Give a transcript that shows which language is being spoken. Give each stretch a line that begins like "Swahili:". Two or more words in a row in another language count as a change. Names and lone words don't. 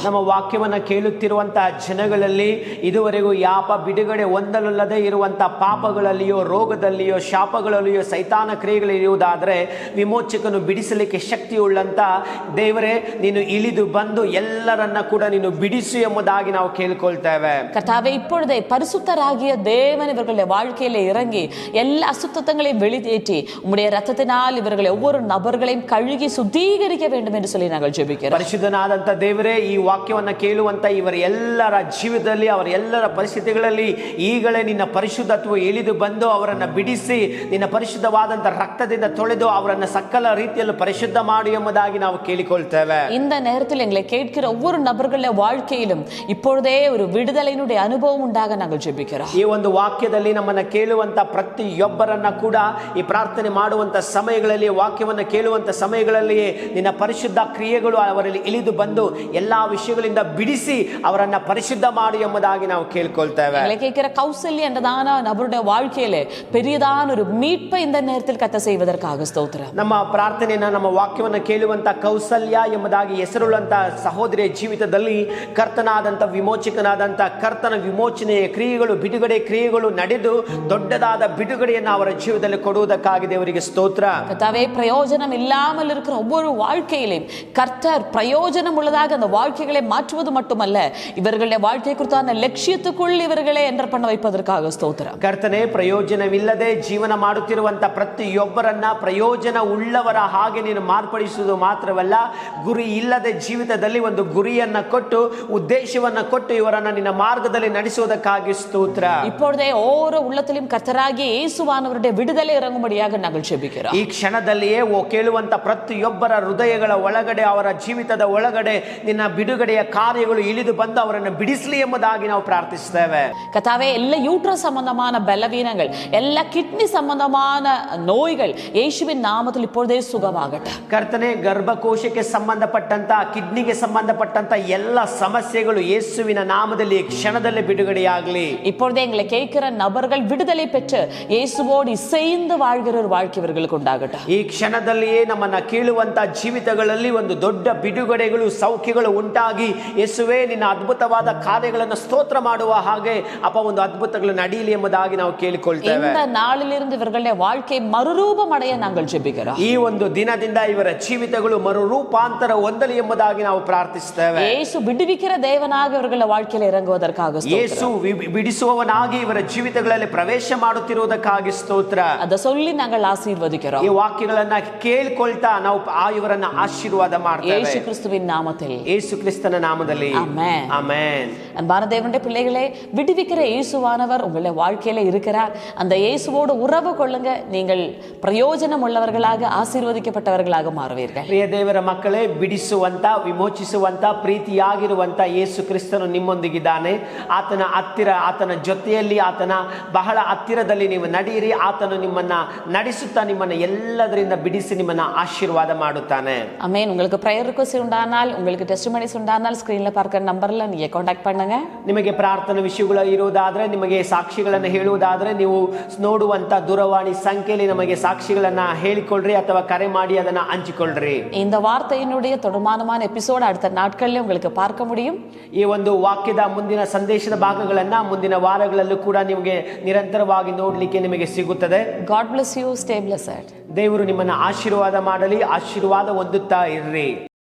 Kannada: ನಮ್ಮ ವಾಕ್ಯವನ್ನ ಕೇಳುತ್ತಿರುವಂತಹ ಜನಗಳಲ್ಲಿ ಇದುವರೆಗೂ ಯಾವ ಬಿಡುಗಡೆ ಹೊಂದಲಲ್ಲದೆ ಇರುವಂತಹ ಪಾಪಗಳಲ್ಲಿಯೋ ರೋಗದಲ್ಲಿಯೋ ಶಾಪಗಳಲ್ಲಿಯೋ ಸೈತಾನ ಕ್ರಿಯೆಗಳಿರುವುದಾದರೆ ವಿಮೋಚಕನು ಬಿಡಿಸಲಿಕ್ಕೆ ಶಕ್ತಿ ಉಳ್ಳಂತ ದೇವರೇ, ನೀನು ಇಳಿದು ಬಂದು ಎಲ್ಲರನ್ನ ಕೂಡ ನೀನು ಬಿಡಿಸು ಎಂಬುದಾಗಿ ನಾವು ಕೇಳಿಕೊಳ್ತೇವೆ.
Tamil: கர்த்தாவே, இப்பொழுதே பரிசுத்தராகிய தேவன் இவர்களுடைய வாழ்க்கையிலே இறங்கி எல்லா அசுத்தங்களையும் வெளியேற்றி உம்முடைய ரத்தத்தினால் இவர்களை ஒவ்வொரு நபர்களையும் கழுகி சுத்திகரிக்க வேண்டும் என்று சொல்லி நாங்கள் ஜெபிக்கிறோம்.
Kannada: ಪರಿಶುದ್ಧನಾದಂತ ದೇವರೇ, ಈ ವಾಕ್ಯವನ್ನ ಕೇಳುವಂತ ಇವರ ಎಲ್ಲರ ಜೀವಿತದಲ್ಲಿ ಅವರ ಎಲ್ಲರ ಪರಿಸ್ಥಿತಿಗಳಲ್ಲಿ ಈಗಲೇ ನಿನ್ನ ಪರಿಶುದ್ಧತ್ವ ಇಳಿದು ಬಂದು ಅವರನ್ನ ಬಿಡಿಸಿ ನಿನ್ನ ಪರಿಶುದ್ಧವಾದಂತ ರಕ್ತದಿಂದ ತೊಳೆದು ಅವರನ್ನ ಸಕಲ ರೀತಿಯಲ್ಲಿ ಪರಿಶುದ್ಧ ಮಾಡಿ ಎಂಬುದಾಗಿ ನಾವು ಕೇಳಿಕೊಳ್ತೇವೆ.
Tamil: இந்த நேரத்தில் எங்களை கேட்கிற ஒவ்வொரு நபர்களுடைய வாழ்க்கையிலும் இப்பொழுதே ஒரு விடுதலையினுடைய அனுபவம் உண்டாக நாங்கள் ஜெபிக்கிறோம்.
Kannada: ಈ ಒಂದು ವಾಕ್ಯದಲ್ಲಿ ನಮ್ಮನ್ನ ಕೇಳುವಂತ ಪ್ರತಿಯೊಬ್ಬರನ್ನ ಕೂಡ ಈ ಪ್ರಾರ್ಥನೆ ಮಾಡುವಂತ ಸಮಯಗಳಲ್ಲಿ ವಾಕ್ಯವನ್ನ ಕೇಳುವಂತ ಸಮಯಗಳಲ್ಲಿಯೇ ನಿನ್ನ ಪರಿಶುದ್ಧ ಕ್ರಿಯೆಗಳು ಅವರಲ್ಲಿ ಇಳಿದು ಬಂದು ಎಲ್ಲಾ ವಿಷಯಗಳಿಂದ ಬಿಡಿಸಿ ಅವರನ್ನ ಪರಿಶುದ್ಧ ಮಾಡಿ ಎಂಬುದಾಗಿ ನಾವು ಕೇಳಿಕೊಳ್ತೇವೆ.
Tamil: எங்களை கேட்கிற கௌசல்யா என்றதான நபருடைய வாழ்க்கையிலே பெரியதான ஒரு மீட்பை இந்த நேரத்தில் கர்த்தர் செய்வதற்காக ஸ்தோத்திரம்.
Kannada: ನಮ್ಮ ಪ್ರಾರ್ಥನೆಯನ್ನ ನಮ್ಮ ವಾಕ್ಯವನ್ನ ಕೇಳುವಂತ ಕೌಸಲ್ಯ ಎಂಬುದಾಗಿ ಹೆಸರುಳ್ಳಂತ ಸಹೋದರಿಯ ಜೀವಿತದಲ್ಲಿ ಕರ್ತನಾದಂತ ವಿಮೋಚಕನಾದಂತ ಕರ್ತನ ವಿಮೋಚನೆಯ ಕ್ರಿಯೆಗಳು ಬಿಡುಗಡೆ ಕ್ರಿಯೆಗಳು ನಡೆದು ದೊಡ್ಡದಾದ ಬಿಡುಗಡೆಯನ್ನು ಅವರ ಜೀವಿತದಲ್ಲಿ ಕೊಡುವುದಕ್ಕಾಗಿ ದೇವರಿಗೆ ಸ್ತೋತ್ರ.
Tamil: கர்த்தாவே, பிரயோஜனம் இல்லாமல் இருக்கிற ஒவ்வொரு வாழ்க்கையிலும் கர்த்தர் பிரயோஜனம் உள்ளதாக அந்த வாழ்க்கைகளை மாற்றுவது மட்டுமல்ல, இவர்களுடைய வாழ்க்கை குறித்தான லட்சியத்துக்குள் இவர்களை என்டர் பண்ண வைப்பதற்காக ஸ்தோத்திரம்.
Kannada: ಕರ್ತನೆ, ಪ್ರಯೋಜನವಿಲ್ಲದ ಇಲ್ಲದೆ ಜೀವನ ಮಾಡುತ್ತಿರುವಂತ ಪ್ರತಿಯೊಬ್ಬರನ್ನ ಪ್ರಯೋಜನ ಉಳ್ಳವರ ಹಾಗೆ ನೀನು ಮಾರ್ಪಡಿಸುವುದು ಮಾತ್ರವಲ್ಲ, ಗುರಿ ಇಲ್ಲದೆ ಜೀವಿತದಲ್ಲಿ ಒಂದು ಗುರಿಯನ್ನ ಕೊಟ್ಟು ಉದ್ದೇಶವನ್ನ ಕೊಟ್ಟು ಇವರನ್ನ ನಿನ್ನ ಮಾರ್ಗದಲ್ಲಿ ನಡೆಸುವುದಕ್ಕಾಗಿ ಸ್ತೋತ್ರ.
Tamil: இப்பொழுதே ஓரோ உள்ளத்திலும் கர்த்தராகிய இயேசுவானவருடைய விடுதலை இறங்கும்படியாக நாங்கள் ஜெபிக்கிறோம்.
Kannada: ಈ ಕ್ಷಣದಲ್ಲಿಯೇ ಕೇಳುವಂತ ಪ್ರತಿಯೊಬ್ಬರ ಹೃದಯಗಳ ಒಳಗಡೆ, ಅವರ ಜೀವಿತದ ಒಳಗಡೆ ನಿನ್ನ ಬಿಡುಗಡೆಯ ಕಾರ್ಯಗಳು ಇಳಿದು ಬಂದು ಅವರನ್ನು ಬಿಡಿಸಲಿ ಎಂಬುದಾಗಿ ನಾವು ಪ್ರಾರ್ಥಿಸ್ತೇವೆ.
Tamil: கர்த்தாவே, எல்லா யூட்ரஸ் சம்பந்தமான பலவீனங்கள், எல்லா கிட்னி சம்பந்தமான நோய்கள் இயேசுவின் நாமத்தில் இப்பொழுதே சுகமாகட்டும்.
Kannada: ಕರ್ತನೆ, ಗರ್ಭಕೋಶಕ್ಕೆ ಸಂಬಂಧಪಟ್ಟಂತ, ಕಿಡ್ನಿಗೆ ಸಂಬಂಧಪಟ್ಟಂತ ಎಲ್ಲ ಸಮಸ್ಯೆಗಳು ಯೇಸುವಿನ ನಾಮದಲ್ಲಿ ಈ ಕ್ಷಣದಲ್ಲಿ ಬಿಡುಗಡೆಯಾಗಲಿ.
Tamil: இப்பொழுதே எங்களை கேட்கிற நபர்கள் விடுதலை பெற்று இயேசுவோடு இசைந்து வாழ்கிற ஒரு வாழ்க்கை இவர்களுக்கு உண்டாகட்டும்.
Kannada: ಈ ಕ್ಷಣದಲ್ಲಿಯೇ ನಮ್ಮನ್ನ ಕೇಳುವಂತ ಜೀವಿತಗಳಲ್ಲಿ ಒಂದು ದೊಡ್ಡ ಬಿಡುಗಡೆಗಳು, ಸೌಖ್ಯಗಳು ಉಂಟಾಗಿ ಯೇಸುವೇ ನಿನ್ನ ಅದ್ಭುತವಾದ ಕಾರ್ಯಗಳನ್ನು ಸ್ತೋತ್ರ ಮಾಡುವ ಹಾಗೆ ಅಪ್ಪ ಒಂದು ಅದ್ಭುತಗಳು ನಡೆಯಲಿ ಎಂಬುದಾಗಿ ನಾವು ಕೇಳಿಕೊಳ್ತೇವೆ.
Tamil: இந்த நாளிலிருந்து இவர்களுடைய வாழ்க்கை மறுரூபம் அடைய நாங்கள் ஜெபிக்கிறோம்.
Kannada: ಈ ಒಂದು ದಿನದಿಂದ ಇವರ ಜೀವಿತಗಳು ಮರುರೂಪಾಂತರ ಹೊಂದಲಿ ಎಂಬುದಾಗಿ ನಾವು ಪ್ರಾರ್ಥಿಸ್ತೇವೆ.
Tamil: ಯೇಸು ಬಿಡುವಿக்கிற தேவனாக இவர்களுடைய வாழ்க்கையில் இறங்குவதற்காக ಸ್ತೋತ್ರ.
Kannada: ಯೇಸು ಬಿಡಿಸುವವನಾಗಿ ಇವರ ಜೀವಿತಗಳಲ್ಲಿ ಪ್ರವೇಶ ಮಾಡುತ್ತಿರುವುದಕ್ಕಾಗಿ ಸ್ತೋತ್ರ.
Tamil: ಅದ சொல்லி நாங்கள் ஆசீர்வதிக்கிறோம்.
Kannada: ಈ ವಾಕ್ಯಗಳನ್ನ ಕೇಳಿಕೊಳ್ತಾ ನಾವು ಇವರನ್ನ ಆಶೀರ್ವಾದ ಮಾಡ್ತೇವೆ. ಯೇಸು ಕ್ರಿಸ್ತುವಿನ ನಾಮದಲ್ಲಿ, ಯೇಸು ಕ್ರಿಸ್ತನ ನಾಮದಲ್ಲಿ.
Tamil: ஆமென். ஆமென். அன்பான தேவனுடைய பிள்ளைகளே, விடுவிக்கிற இயேசுவானவர் உங்களுடைய வாழ்க்கையில இருக்கிறார். அந்த இயேசுவோடு உறவு கொள்ளுங்க. நீங்கள் பிரயோஜனம் உள்ளவர்களாக, ஆசீர்வதிக்கப்பட்டவர்களாக மாறுவீர்கள்.
Kannada: ಪ್ರಿಯ ದೇವರ ಮಕ್ಕಳೇ, ಬಿಡಿಸುವಂತ, ವಿಮೋಚಿಸುವಂತ, ಪ್ರೀತಿಯಾಗಿರುವಂತ ಯೇಸು ಕ್ರಿಸ್ತನು ನಿಮ್ಮೊಂದಿಗಿದ್ದಾನೆ. ಆತನ ಹತ್ತಿರ, ಆತನ ಜೊತೆಯಲ್ಲಿ, ಆತನ ಬಹಳ ಹತ್ತಿರದಲ್ಲಿ ನೀವು ನಡೆಯಿರಿ. ಆತನು ನಿಮ್ಮನ್ನ ನಡೆಸುತ್ತಾ ನಿಮ್ಮನ್ನ ಎಲ್ಲದರಿಂದ ಬಿಡಿಸಿ ನಿಮ್ಮನ್ನ ಆಶೀರ್ವಾದ ಮಾಡುತ್ತಾನೆ.
Tamil: ஆமென். உங்களுக்கு
English: prayer request
Tamil: உண்டானால், உங்களுக்கு testimonies உண்டானால் ஸ்கிரீன்ல பார்க்கிற நம்பர்ல நீங்க ಕಾಂಟ್ಯಾಕ್ಟ್ பண்ணுங்க.
Kannada: ನಿಮಗೆ ಪ್ರಾರ್ಥನಾ ವಿಷಯಗಳು ಇರುವುದಾದ್ರೆ, ನಿಮಗೆ ಸಾಕ್ಷಿಗಳನ್ನು ಹೇಳುವುದಾದ್ರೆ, ನೀವು ನೋಡುವಂತ ದೂರವಾಣಿ ಸಂಖ್ಯೆಯಲ್ಲಿ ನಮಗೆ ಸಾಕ್ಷಿಗಳನ್ನ ಹೇಳಿಕೊಳ್ಳ್ರಿ ಅಥವಾ ಕರೆ ಮಾಡಿ ಅದನ್ನ ಹಂಚಿಕೊಳ್ಳ್ರಿ.
Tamil: இந்த வார்த்தையினுடைய தொடர்மானமான எபிசோட் அடுத்த நாட்களில் உங்களுக்கு பார்க்க முடியும்.
Kannada: ಈ ಒಂದು ವಾಕ್ಯದ ಮುಂದಿನ ಸಂದೇಶದ ಭಾಗಗಳನ್ನ ಮುಂದಿನ ವಾರಗಳಲ್ಲೂ ಕೂಡ ನಿಮಗೆ ನಿರಂತರವಾಗಿ ನೋಡ್ಲಿಕ್ಕೆ ನಿಮಗೆ ಸಿಗುತ್ತದೆ.
English: God bless you. Stay blessed.
Kannada: ದೇವರು ನಿಮ್ಮನ್ನ ಆಶೀರ್ವಾದ ಮಾಡಲಿ. ಆಶೀರ್ವಾದ ಹೊಂದುತ್ತಾ ಇರ್ರಿ.